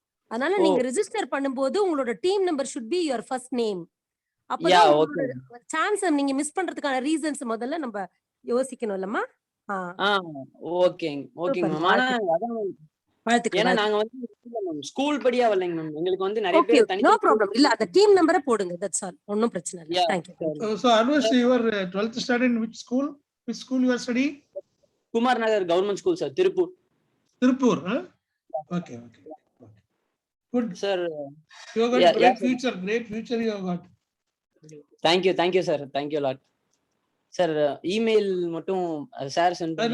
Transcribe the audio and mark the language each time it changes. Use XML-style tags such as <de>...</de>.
<ta>அதனால நீங்க ரெஜிஸ்டர் பண்ணும்போது உங்களோட team number</ta> <en>should be your first name.</en> <ta>அப்பதான் உங்களோட சான்ஸ் நீங்க மிஸ் பண்றதுக்கான ரீசன்ஸ் முதல்ல நம்ம யோசிக்கணும்லமா. ஓகேங்க ஓகேங்க மேம். ஏன்னா நாங்க வந்து ஸ்கூல் படியா வரலைங்க மேம். எங்களுக்கு வந்து நிறைய பேர் தனி. No problem. இல்ல அந்த டீம் நம்பரை போடுங்க. That's all. ஒண்ணும் பிரச்சனை இல்ல. Thank you.</ta> <en>So Anush, you are 12th standard in which school? Which school you are studying? Kumar Nagar Government School sir, Tirupur. Tirupur, huh? Okay. Good sir. You have got great future. Great future you have got. Thank you sir. Thank you a lot.</en> <ta>Sir email மட்டும் sir send பண்ணி.</ta>